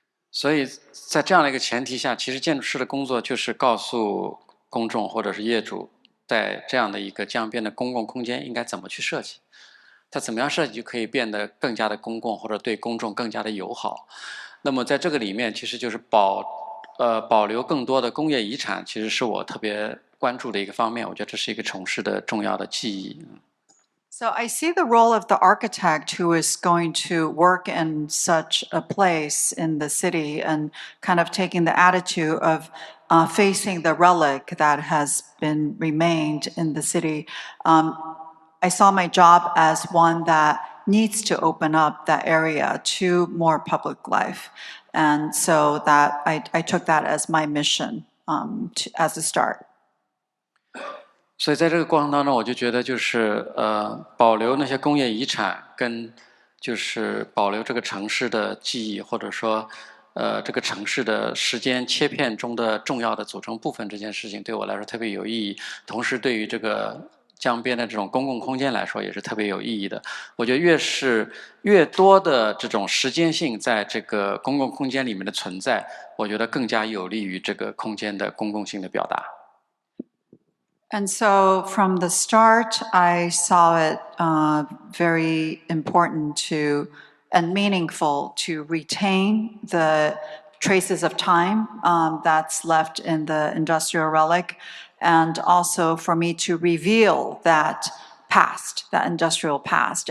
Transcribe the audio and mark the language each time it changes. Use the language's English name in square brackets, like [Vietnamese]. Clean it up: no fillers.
[Chinese] 所以在这样的一个前提下，其实建筑师的工作就是告诉公众或者是业主，在这样的一个江边的公共空间应该怎么去设计。它怎么样设计就可以变得更加的公共，或者对公众更加的友好。那么在这个里面，其实就是保留更多的工业遗产，其实是我特别关注的一个方面。我觉得这是一个城市的重要的记忆。 [English] So I see the role of the architect who is going to work in such a place in the city and kind of taking the attitude of facing the relic that has been remained in the city. I saw my job as one that needs to open up that area to more public life. And so that I took that as my mission as a start. [Chinese] 所以在这个过程当中，我就觉得就是保留那些工业遗产，跟就是保留这个城市的记忆，或者说这个城市的时间切片中的重要的组成部分，这件事情对我来说特别有意义。同时，对于这个江边的这种公共空间来说，也是特别有意义的。我觉得越多的这种时间性在这个公共空间里面的存在，我觉得更加有利于这个空间的公共性的表达。 [English] And so from the start, I saw it very important to and meaningful to retain the traces of time that's left in the industrial relic, and also for me to reveal that past, that industrial past.